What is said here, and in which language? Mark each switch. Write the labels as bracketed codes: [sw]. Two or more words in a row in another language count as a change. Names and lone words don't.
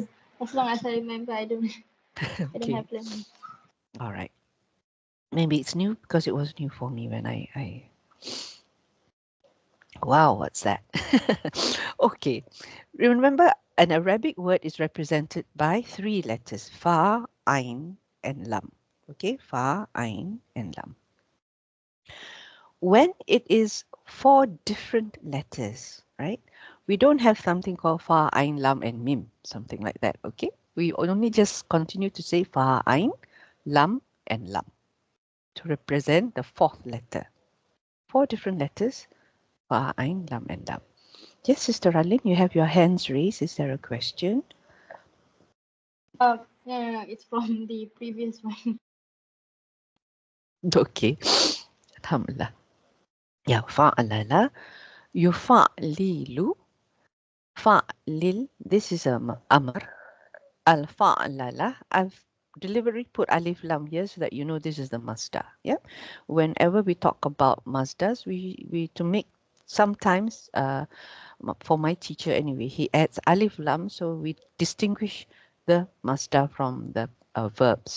[en] As long as I remember, I don't I don't Okay. have learning. All right. Maybe it's new because it was new for me when I wow, what's that? Okay. Remember, an Arabic word is represented by 3 letters, fa, ain, and lam. Okay, fa, ain, and lam. When it is 4 different letters, right? We don't have something called fa, ain, lam, and mim, something like that, okay? We only just continue to say fa, ain, lam, and lam to represent the 4th letter. 4 different letters, fa, ain, lam, and lam. Yes, Sister Alin, you have your hands raised. Is there a question? No, it's from the previous one. Okay. Alhamdulillah. [ar] يا، فعلل، يفعلل، فعليل. [en] This is a amr. Al-fa'lala. I've deliberately put [ar] ألف لام [en] here so that you know this is the masdar. Yeah. Whenever we talk about masdars, we to make sometimes for my teacher anyway, he adds [ar] ألف لام [en] so we distinguish the masdar from the verbs.